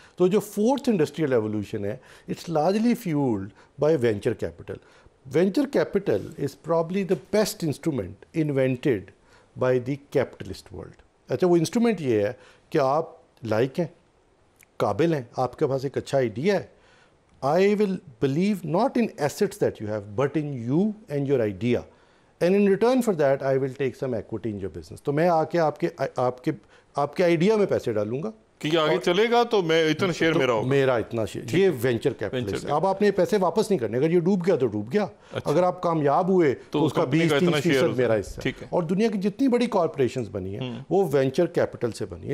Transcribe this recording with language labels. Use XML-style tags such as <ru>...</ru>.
<ur>تو جو</ur> <en>4th industrial revolution ہے، it's largely fuelled by venture capital. Venture capital is probably the best instrument invented by the capitalist world.</en> <ur>اچھا وہ instrument یہ ہے کہ آپ لائق ہیں، قابل ہیں، آپ کے پاس ایک اچھا آئیڈیا ہے.</ur> <en>I will believe not in assets that you have, but in you and your idea. And in return for that, I will take some equity in your business.</en> <ur>تو میں آ کے آپ کے آئیڈیا میں پیسے ڈالوں گا کہ یہ آگے چلے گا تو میں اتنا شیئر میرا ہوگا، میرا اتنا شیئر. یہ وینچر کیپٹلسٹ. اب آپ نے پیسے واپس نہیں کرنے، اگر یہ ڈوب گیا تو ڈوب گیا، اگر آپ کامیاب ہوئے تو اس کا 20-30% میرا حصہ. اور دنیا کی جتنی بڑی کارپوریشنز بنی ہیں وہ وینچر کیپٹل سے بنی ہیں.</ur>